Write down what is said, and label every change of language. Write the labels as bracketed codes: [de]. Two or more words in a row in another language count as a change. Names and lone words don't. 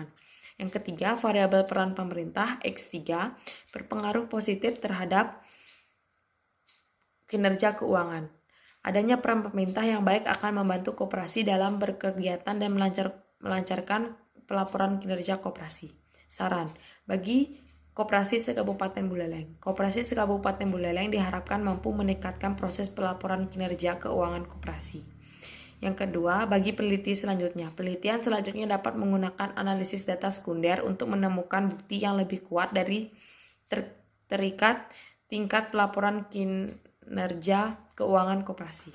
[id] Yang ketiga, variabel peran pemerintah X3 berpengaruh positif terhadap kinerja keuangan. Adanya peran pemerintah yang baik akan membantu koperasi dalam berkegiatan dan melancarkan pelaporan kinerja koperasi. Saran bagi Koperasi se-Kabupaten Buleleng. Koperasi se-Kabupaten Buleleng diharapkan mampu meningkatkan proses pelaporan kinerja keuangan koperasi. Yang kedua, bagi peneliti selanjutnya. Penelitian selanjutnya dapat menggunakan analisis data sekunder untuk menemukan bukti yang lebih kuat dari terikat tingkat pelaporan kinerja keuangan koperasi.